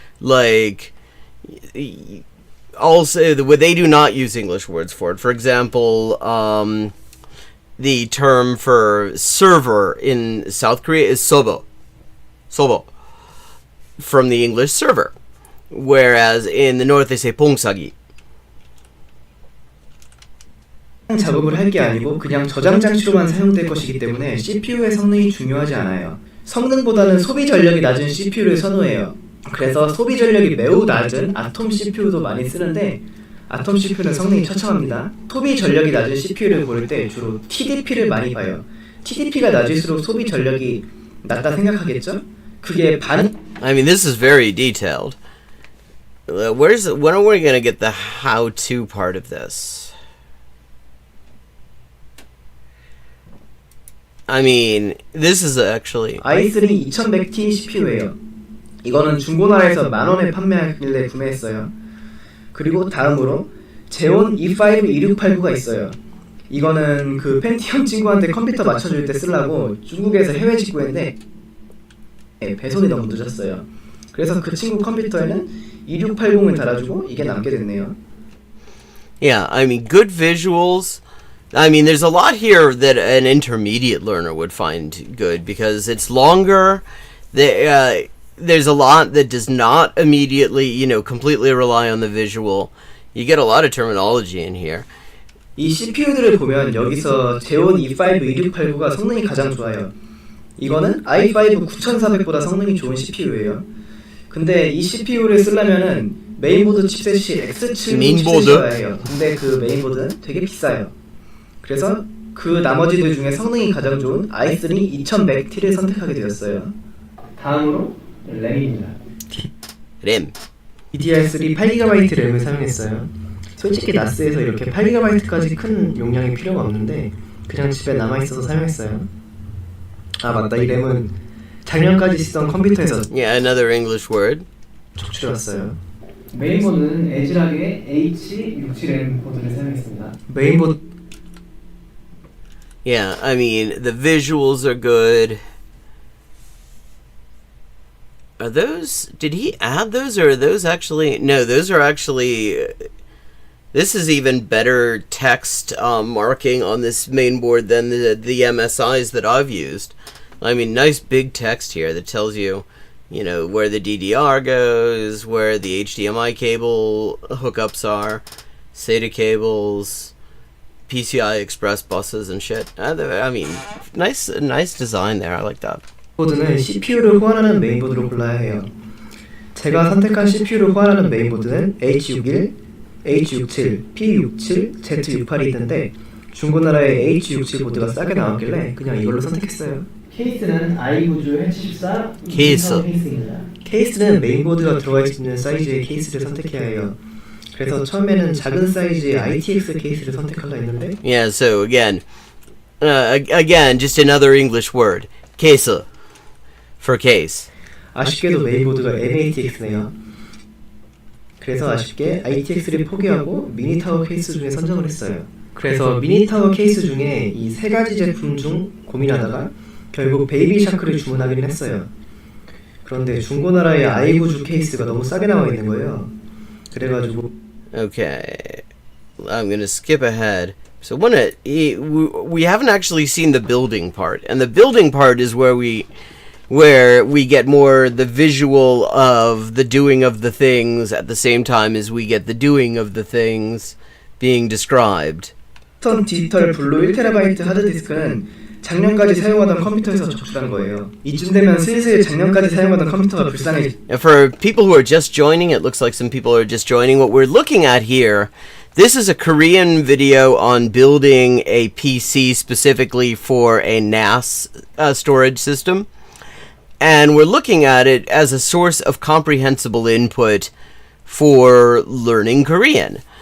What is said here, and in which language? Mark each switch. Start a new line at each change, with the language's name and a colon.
English: Like, also, they do not use English words for it. For example, the term for server in South Korea is sobo. Sobo. From the English server. Whereas in the north they say 봉사기.
Korean: 작업을 할 게 아니고 그냥 저장 장치로만 사용될 것이기 때문에 CPU의 성능이 중요하지 않아요. 성능보다는 소비 전력이 낮은 CPU를 선호해요. 그래서 소비 전력이 매우 낮은 아톰 CPU도 많이 쓰는데 아톰 CPU는 성능이 처참합니다. 소비 전력이 낮은 CPU를 고를 때 주로 TDP를 많이 봐요. TDP가 낮을수록 소비 전력이 낮다 생각하겠죠? 그게 반...
English: I mean, this is very detailed. When are we gonna get the how-to part of this? I mean, this is actually...
Korean: i3 2100T CPU예요. 이거는 중고나라에서 10,000원에 판매하길래 구매했어요. 그리고 다음으로 제온 E5 2689가 있어요. 이거는 그 펜티엄 친구한테 컴퓨터 맞춰줄 때 쓰려고 중국에서 해외 직구했는데 배송이 너무 늦었어요. 그래서 그 친구 컴퓨터에는 2680을 달아주고 이게 남게 됐네요.
English: Yeah, I mean, good visuals. I mean, there's a lot here that an intermediate learner would find good because it's longer. There's a lot that does not immediately, completely rely on the visual. You get a lot of terminology in here.
Korean: 이 CPU들을 보면 여기서 제온 E5 2689가 성능이 가장 좋아요. 이거는 i5 9400보다 성능이 좋은 CPU예요. 근데 이 CPU를 쓰려면은 메인보드 칩셋이 X7 메인보드? 칩셋이어야 해요. 근데 그 메인보드는 되게 비싸요. 그래서 그 나머지들 중에 성능이 가장 좋은 i3 2100T를 선택하게 되었어요. 다음으로 램입니다. 램. DDR3 8GB 램을 사용했어요. 솔직히 나스에서 이렇게 8GB까지 큰 용량이 필요가 없는데 그냥 집에 남아있어서 사용했어요. 아 맞다, 이 램은 작년까지 쓰던 컴퓨터에서
English: Yeah, another English word.
Korean: 족출해왔어요. 메인보드는 에즈락의 H67M 보드를 사용했습니다. 메인보드
English: Yeah, I mean, the visuals are good. Are those... Did he add those, or are those actually... No, those are actually... This is even better text marking on this main board than the MSIs that I've used. I mean, nice big text here that tells you, you know, where the DDR goes, where the HDMI cable hookups are, SATA cables, PCI Express buses and shit. I mean, nice design there. I like that.
Korean: 보드는 CPU를 호환하는 메인보드로 골라야 해요. 제가 선택한 CPU를 호환하는 메인보드는 H61, H67, P67, Z68이 있는데 중고나라의 H67 보드가 싸게 나왔길래 그냥 이걸로 선택했어요. 케이스는 i9주 H14 케이스. 케이스입니다. 케이스는 메인보드가 들어가 있는 사이즈의 케이스를 선택해야 해요. 그래서 처음에는 작은 사이즈의 ITX 케이스를 선택하려 했는데
English: Yeah, so again, just another English word. Case. For case.
Korean: 아쉽게도 메인보드가 MATX네요. 그래서 아쉽게 ITX를 포기하고 미니타워 케이스 중에 선정을 했어요. 그래서 미니타워 케이스 중에 이 세 가지 제품 중 고민하다가 결국 베이비샤크를 주문하기는 했어요. 그런데 중고나라의 i9주 케이스가 너무 싸게 나와 있는 거예요. 그래가지고
English: Okay, I'm gonna skip ahead. So we haven't actually seen the building part, and the building part is where we get more the visual of the doing of the things at the same time as we get the doing of the things being described.
Korean: 디지털 블루 1TB 하드디스크는 작년까지 사용하던 컴퓨터에서 적출한 거예요. 이쯤 되면 슬슬 작년까지 사용하던 컴퓨터가 불쌍해.
English: And for people who are just joining, it looks like some people are just joining. What we're looking at here, this is a Korean video on building a PC specifically for a NAS storage system. And we're looking at it as a source of comprehensible input for learning Korean.